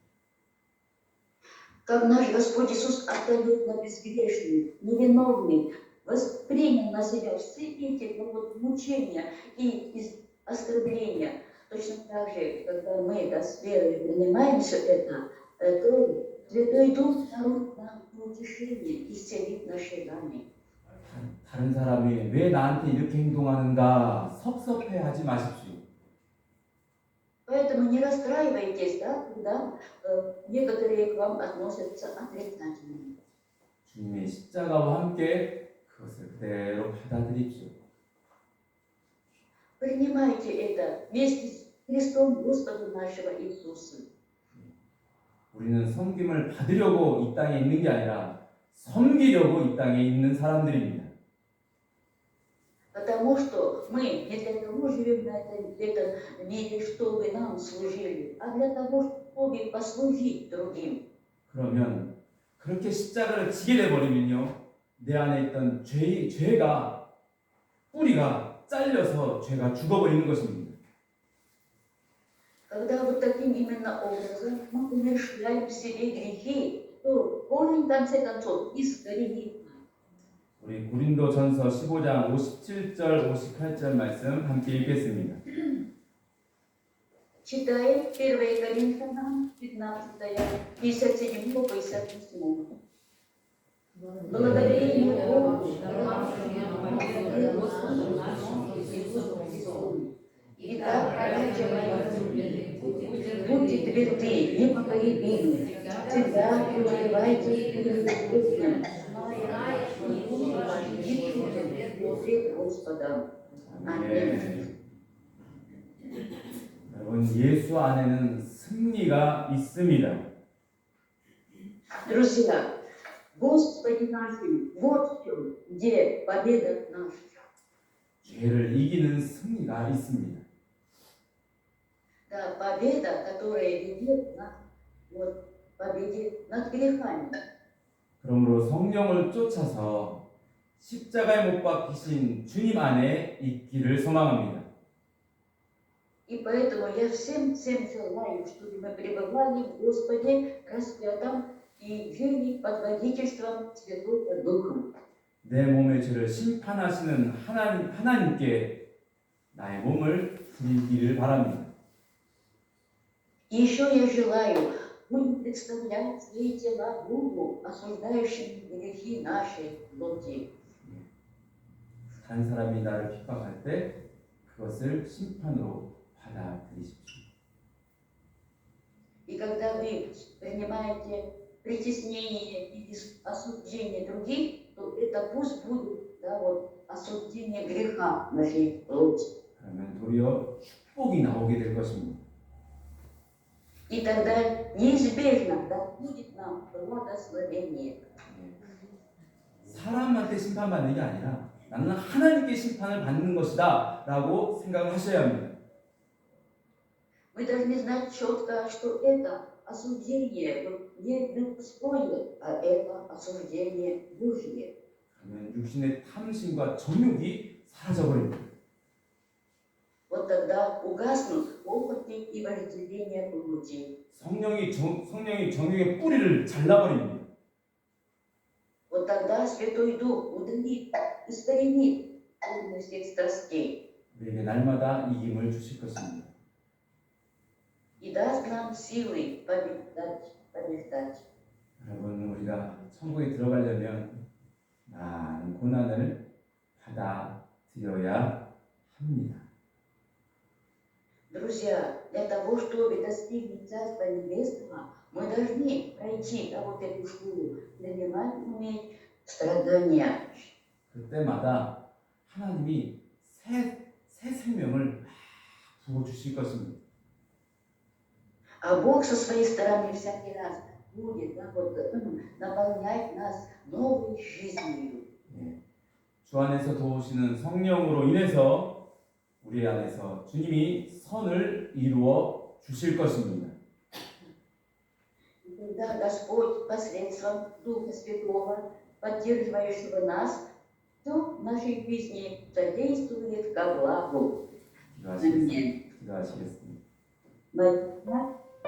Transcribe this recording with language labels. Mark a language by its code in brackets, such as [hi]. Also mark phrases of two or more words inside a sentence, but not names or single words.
[ru] Как наш Господь Иисус абсолютно безгрешный, невиновный, воспринял на себя все эти вот, мучения и оскорбления. Точно так же, когда мы да, с верой принимаем все это, то Святой Дух дарует нам утешение, исцелит наши раны. [ko] 다른 사람이 왜 나한테 이렇게 행동하는가 섭섭해하지 마십시오. [ru] Поэтому не расстраивайтесь, да, когда некоторые к вам относятся отрицательно. [ko] 주님의 십자가와 함께 그것을 그대로 받아들입시오. [ru] Принимайте это вместе с Христом Господом нашего Иисуса. [ko] 우리는 섬김을 받으려고 이 땅에 있는 게 아니라 섬기려고 이 땅에 있는 사람들입니다. [ru] Потому что мы не для того живем на этом мире, чтобы нам служили, а для того, чтобы послужить другим. [ko] 그러면 그렇게 십자가를 지게 돼버리면요 내 안에 있던 죄가 뿌리가 잘려서 죄가 죽어버리는 것입니다. [ru] Когда вот таким именно образом мы умерщвляем в себе грехи, то корень в конце концов искоренит. [ko] 우리 고린도전서 15장 57절 58절 말씀 함께 읽겠습니다. [ru] Читаем 1 Коринфянам 15, 57 по 58. Благодарение Богу, Господу нашему Иисусу Христу. Итак, братья мои, будьте тверды, непоколебимы, всегда преуспевайте в Господе, пред Господом. Аминь. [ko] 여러분, 예수 안에는 승리가 있습니다. [ru] Друзья, Господи нашим, вот в чем, где победа наша. [ko] 죄를 이기는 승리가 있습니다. [ru] Да, победа, которая ведет нас вот, к победе над грехами. [ko] 그러므로 성령을 쫓아서 십자가에 못 박히신 주님 안에 있기를 소망합니다. [ru] И поэтому я всем желаю, чтобы мы пребывали в Господе распятом и жили под водительством Святого Духа. [ko] 내 몸의 죄를 심판하시는 하나님께 나의 몸을 드리기를 바랍니다. [ru] И еще я желаю будем представлять свои тела Богу, осуждающим грехи нашей плоти. [ko] 다른 사람이 나를 핍박할 때 그것을 심판으로 받아들이십시오. [ru] И когда вы принимаете притеснение или осуждение других, то это пусть будет да, вот, осуждение греха нашей плоти. [ko] 그러면 도리어 축복이 나오게 될 것입니다. [ru] И тогда неизбежно да, будет нам благословение. [ko] 사람한테 심판받는 게 아니라 나는 하나님께 심판을 받는 것이다 라고 생각을 하셔야 합니다. [ru] Мы должны знать четко, что это осуждение вот, не людское, а это осуждение Божье. [ko] 그러면 육신의 탐심과 정욕이 사라져버립니다. [ru] Вот тогда угаснут похоти и вожделения плоти. [ko] 성령이 정욕의 뿌리를 잘라버립니다. [ru] Вот тогда Святой Дух удалит, искоренит корни всех страстей [ko] 우리에게 날마다 이김을 주실 것입니다. [ru] и даст нам силы побеждать. [ko] 여러분, 우리가 천국에 들어가려면 많은 고난을 받아들여야 합니다. [ru] Друзья, для того, чтобы достигнуть Царства Небесного, мы должны пройти вот эту школу, принимать уметь страдания. [ko] 그때마다 하나님이 새 생명을 막 부어주실 것입니다. [ru] А Бог со своей стороны всякий раз будет да, вот, наполнять нас новой жизнью. [ko] 주 안에서 도우시는 성령으로 인해서 우리 안에서 주님이 선을 이루어 주실 것입니다. [ru] И когда Господь посредством Духа Святого, поддерживающего нас, все в нашей жизни содействует ко благу. [ko] 기도하시겠습니다. [ru] Молитва